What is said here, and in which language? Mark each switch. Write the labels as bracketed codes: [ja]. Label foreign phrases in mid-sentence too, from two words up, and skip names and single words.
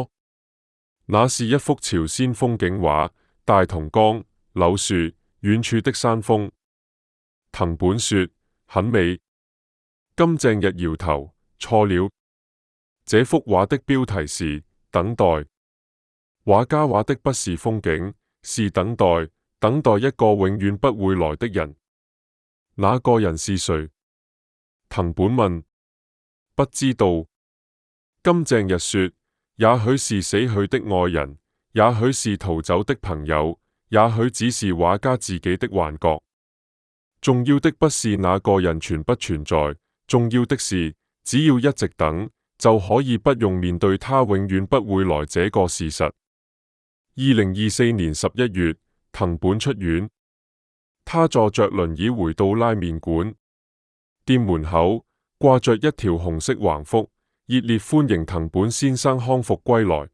[zh] 那是一幅朝鮮風景畫，大同江、柳樹、遠處的山峰。藤本說：很美。金正日搖頭。錯了，這幅畫的標題是等待。畫家畫的不是風景，是等待，等待一個永遠不會來的人。那個人是誰？藤本問。不知道。金正日說：也許是死去的愛人，也許是逃走的朋友，也許只是畫家自己的幻覺。重要的不是那個人存不存在，重要的是，只要一直等，就可以不用面對他永遠不會來這個事實。2024年11月，藤本出院，他坐着輪椅回到拉麵館，店門口掛着一條紅色橫幅，熱烈歡迎藤本先生康復歸來。